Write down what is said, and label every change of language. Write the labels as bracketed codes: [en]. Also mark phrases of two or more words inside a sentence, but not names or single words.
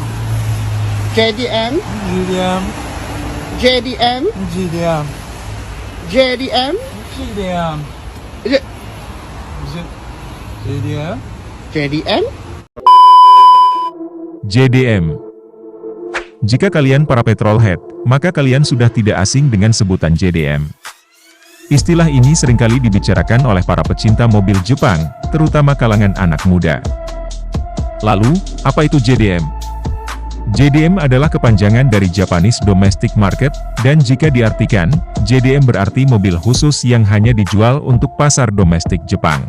[id] JDM, GDM, JDM, GDM, JDM, GDM, J- GDM. JDM. JDM. Jika kalian para petrolhead, maka kalian sudah tidak asing dengan sebutan JDM. Istilah ini seringkali dibicarakan oleh para pecinta mobil Jepang, terutama kalangan anak muda. Lalu, apa itu JDM? JDM adalah kepanjangan dari [en] Japanese Domestic Market, [id] dan jika diartikan, JDM berarti mobil khusus yang hanya dijual untuk pasar domestik Jepang.